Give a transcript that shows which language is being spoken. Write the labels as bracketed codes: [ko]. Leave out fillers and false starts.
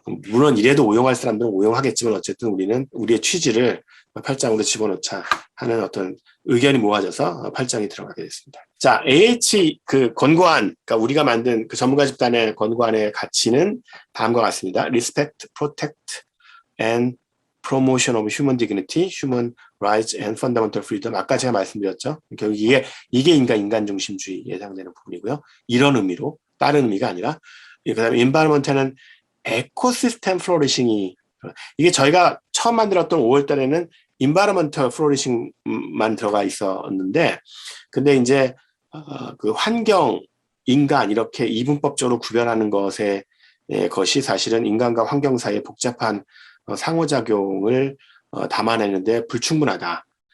[ko] 물론 이래도 오용할 사람들은 오용하겠지만 어쨌든 우리는 우리의 취지를 8장으로 집어넣자 하는 어떤 의견이 모아져서 8장이 들어가게 됐습니다. 자, AH 그 권고안, 그러니까 우리가 만든 그 전문가 집단의 권고안의 가치는 다음과 같습니다. [en] Respect, protect, and promotion of human dignity, human rights and fundamental freedom. [ko] 아까 제가 말씀드렸죠. 결국 이게 인간 중심주의에 해당되는 부분이고요. 이런 의미로 다른 의미가 아니라 그다음에 environment는 에코시스템 플로리싱이 이게 저희가 처음 만들었던 5월 달에는 environmental flourishing만 들어가 있었는데 근데 이제 그 환경, 인간 이렇게 이분법적으로 구별하는 것이 사실은 인간과 환경 사이의 복잡한 상호작용을 담아내는데 불충분하다.